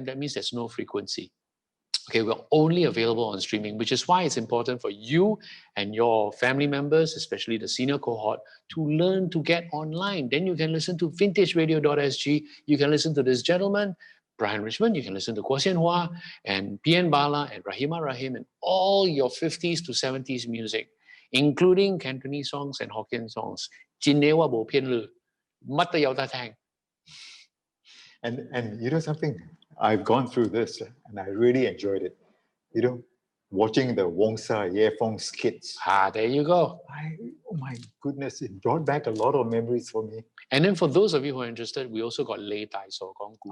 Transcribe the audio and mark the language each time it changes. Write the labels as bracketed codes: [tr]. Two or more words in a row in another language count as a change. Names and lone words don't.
[en] That means there's no frequency. Okay, we're only available on streaming, which is why it's important for you and your family members, especially the senior cohort, to learn to get online. Then you can listen to vintageradio.sg. You can listen to this gentleman, Brian Richmond. You can listen to Guo Xianhua and PN Bala and Rahima Rahim and all your 50s to 70s music, including Cantonese songs and Hokkien songs. [yue] 真的話冇騙你，乜都有得聽。 [en] And you know something? I've gone through this and I really enjoyed it. You know, watching the Wong Sa Ye Fong skits. There you go. Oh my goodness, it brought back a lot of memories for me. And then for those of you who are interested, we also got Lei Tai So Gong Gu.